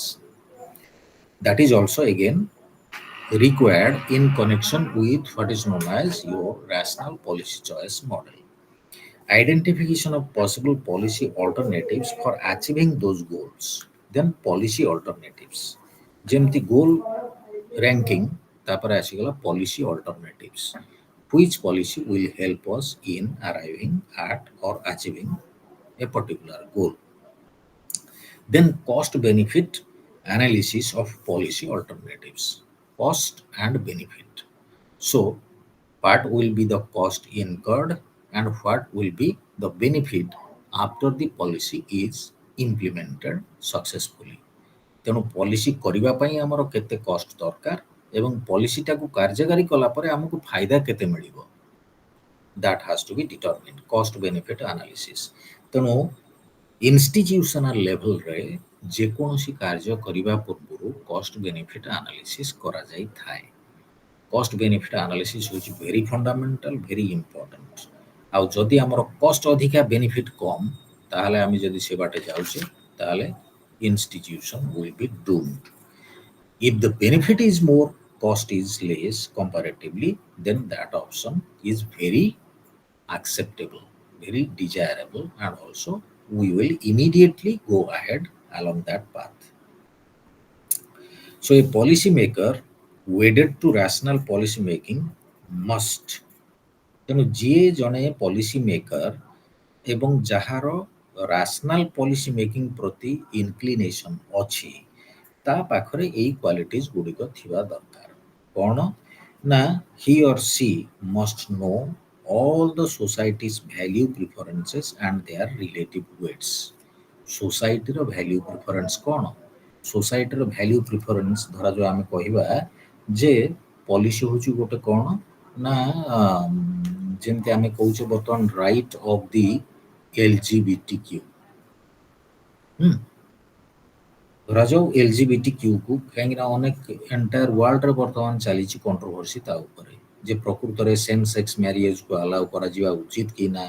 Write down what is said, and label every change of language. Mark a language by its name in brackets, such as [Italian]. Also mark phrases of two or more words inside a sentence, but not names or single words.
[English] That is also again required in connection with what is known as your rational policy choice model. Identification of possible policy alternatives for achieving those goals. Then policy alternatives. [Odia] ଯେମିତି [English] goal ranking, [Odia] ତାପରେ ଆସିଗଲା [English] policy alternatives. Which policy will help us in arriving at or achieving a particular goal. Then cost benefit analysis of policy alternatives. Cost and benefit. So what will be the cost incurred and what will be the benefit after the policy is implemented successfully. [Odia] ତେଣୁ ପଲିସି କରିବା ପାଇଁ ଆମର କେତେ କଷ୍ଟ ଦରକାର ଏବଂ ପଲିସିଟାକୁ କାର୍ଯ୍ୟକାରୀ କଲା ପରେ ଆମକୁ ଫାଇଦା କେତେ ମିଳିବ, [English] that has to be determined. Cost benefit analysis. [Odia] ତେଣୁ [English] institutional level [Odia] ଯେକୌଣସି କାର୍ଯ୍ୟ କରିବା ପୂର୍ବରୁ [English] cost benefit analysis [Odia] କରାଯାଇଥାଏ। [English] cost benefit analysis [Odia] ହେଉଛି [English] very fundamental, very important. [Odia] ଆଉ ଯଦି ଆମର କଷ୍ଟ ଅଧିକା ବେନିଫିଟ୍ କମ୍, ତାହେଲେ ଆମେ ଯଦି ସେ ବାଟେ ଯାଉଛେ ତାହେଲେ [English] institution will be doomed. If the benefit is more, cost is less comparatively, then that option is very acceptable, very desirable, and also we will immediately go ahead along that path. So a policy maker wedded to rational policy making must, [Odia] ତେଣୁ ଯିଏ ଜଣେ [English] policy maker [Odia] ଏବଂ ଯାହାର [English] rational policy making [Odia] ପ୍ରତି ଇନକ୍ଲିନେସନ୍ ଅଛି, ତା ପାଖରେ ଏଇ କ୍ୱାଲିଟିଜ୍ ଗୁଡ଼ିକ ଥିବା ଦରକାର। କ'ଣ ନା [English] he or she must know all the society's value preferences and their relative weights. Societyର value preference [Odia] କ'ଣ? [English] Societyର value preference [Odia] ଧରାଯାଉ ଆମେ କହିବା ଯେ ପଲିସି ହେଉଛି ଗୋଟେ କ'ଣ ନା ଯେମିତି ଆମେ କହୁଛେ ବର୍ତ୍ତମାନ [English] right of the LGBTQ. [Odia] ଧରାଯାଉ LGBTQକୁ କାହିଁକିନା ଅନେକ [English] entire world [Odia] ବର୍ତ୍ତମାନ ଚାଲିଛି କଣ୍ଟ୍ରୋଭର୍ସି ତା ଉପରେ ଯେ ପ୍ରକୃତରେ [English] same sex marriage [Odia] ଆଲାଉ କରାଯିବା ଉଚିତ କି ନା।